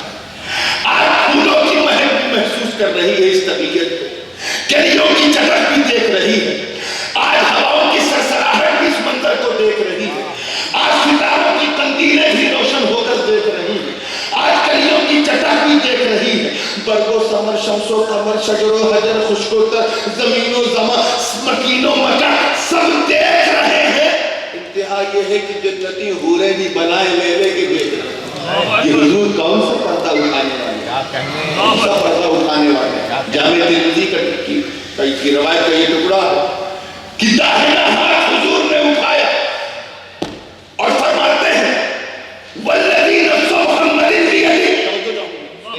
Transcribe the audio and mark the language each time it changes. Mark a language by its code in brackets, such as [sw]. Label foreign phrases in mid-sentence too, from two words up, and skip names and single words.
[ur] آج پھولوں کی مہک بھی محسوس کر رہی ہے اس طبیعت کو، کلیوں کی چہک بھی دیکھ رہی ہے، آج ہواؤں کی سرسراہٹ بھی اس منظر کو دیکھ رہی ہے، آج ستاروں کی قندیلیں بھی روشن ہو کر دیکھ رہی ہیں، آج کلیوں کی چٹک بھی دیکھ رہی ہے، برگ و ثمر، شمس و قمر، شجر و حجر، خشک و تر، زمین و زمان، مکین و مکان، سب دیکھ رہے ہیں۔ انتہا یہ ہے کہ جنتی حوریں بھی بنائے لے لے کے دیکھ رہے ہیں۔ یہ حضور کون سا پردہ اٹھانے والے، کیا کہنے کون سا پردہ اٹھانے والے؟ جامع ترمذی کی روایت کا یہ ٹکڑا ہے کہ داہنا ہاتھ حضور نے اٹھایا اور فرماتے ہیں [ar] والذی نفس محمد بیدہ،